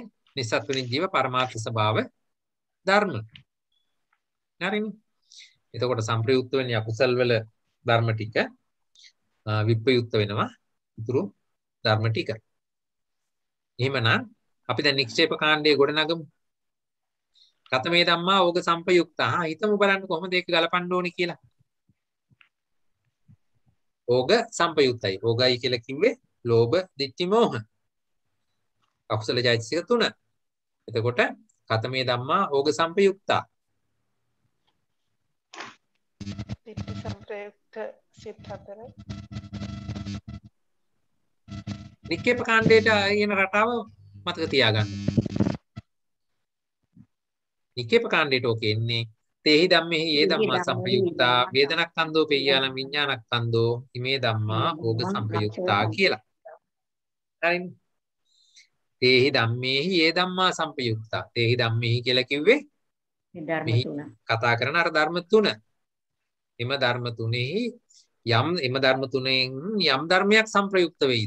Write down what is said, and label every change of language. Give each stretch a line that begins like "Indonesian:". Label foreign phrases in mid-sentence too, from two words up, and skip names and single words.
Sinhala: නිස්සත්තුනි ජීව පරමාර්ථ ස්වභාව ධර්ම. හරිනේ. එතකොට සංප්‍රයුක්ත වෙන්නේ අකුසල් වල ධර්ම ටික විප්‍රයුක්ත වෙනවා ඉතුරු ධර්ම ටික. එහෙමනම් අපි දැන් නික්ෂේප කාණ්ඩයේ ගොඩනගමු.
Pali: කතමේ ධම්මා ඕග සම්පයුක්තා.
Sinhala: හිතමු බලන්න කොහොමද ඒක ගලපන්න ඕනේ කියලා. ඕග සම්පයුක්තයි. ඕගයි කියලා කිව්වේ ලෝභ, ditthi, මෝහ. අකුසල චෛතසික 3.
Pali: එතකොට කතමේ ධම්මා ඕග සම්පයුක්තා.
Sinhala: ditthi සම්ප්‍රයුක්ත සිත් 4. නික්කේප කාණ්ඩයට යන රටාව මතක තියාගන්න. නික්කේප කාණ්ඩයට ඔකේ එන්නේ
Pali: තේහි ධම්මෙහි ඒ ධම්මා සංපයුක්තා වේදනක්ඛන්தோ පෙය්‍යාලම් විඥානක්ඛන්தோ ඉමේ ධම්මා ඕග සංපයුක්තා කියලා. හරිනේ. තේහි ධම්මෙහි ඒ ධම්මා සංපයුක්තා. තේහි ධම්මෙහි
Sinhala: කියලා කිව්වේ ධර්ම තුන. කතා කරන අර ධර්ම තුන. එම ධර්ම තුනේහි එම ධර්ම තුනෙන් යම් ධර්මයක් සංප්‍රයුක්ත වෙයිද?